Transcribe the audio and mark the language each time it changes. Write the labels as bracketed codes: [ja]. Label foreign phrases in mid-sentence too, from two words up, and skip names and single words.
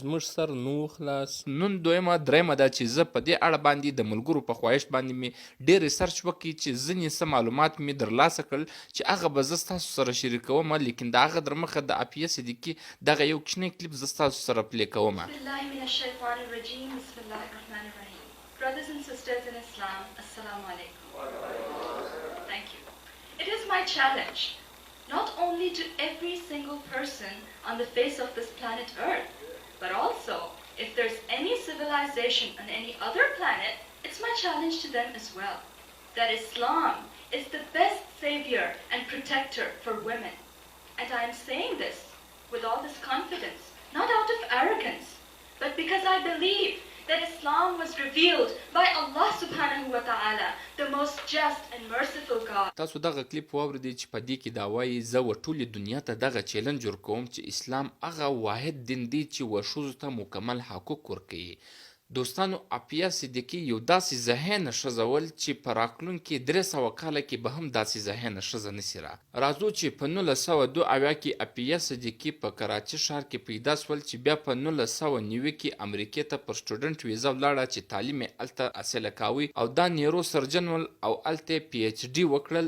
[ps] زموږ سر نو خلاص. نن درېمه ده چې زه په دې اړه باندې د ملګرو په خواهش باندې مې ډېر ریسرچ وکړي چې ځینې څه معلومات مې ترلاسه کړل چې هغه به زه ستاسو سره شریکوم، لیکن د هغه در مخه د اپیه صدیقي دغه یو کوچنی کلیپ زه ستاسو سره پلی کوم. [en] Brothers and sisters in Islam, [ar] السلام عليكم. [en] Thank you. It is my challenge, not only to every single person on the face of this planet Earth, but also if there's any civilization on any other planet, it's my challenge to them as well, that Islam is the best savior and protector for women. And I am saying this with all this confidence, not out of arrogance, but because I believe that Islam was revealed by Allah [ar] سبحانه وتعالى, [en] the most just and merciful God. [ps] تاسو دغه کلیپ واوریدئ چې په دې کې دا وایي زه و ټولې دنیا ته دغه چیلنج ورکوم چې اسلام هغه واحد دین دی چې و ښځو ته مکمل حقوق ورکوي. دوستانو اپیه صدیقي یو داسې ذهینه ښځه ول چې په راتلونکي 300 کاله کې به هم داسې ذهینه ښځه نسي راځو چې په 1902 کې اپیه صدیقي په کراچي ښار کې پیدا سول چې بیا په 1990 کې امریکې ته پر [en] student visa [ps] ولاړه چې تعلیم یې هلته حاصله کاوه او دا [en] neuro surgeon [ps] ول او هلته پی ایچ ډي وکړل.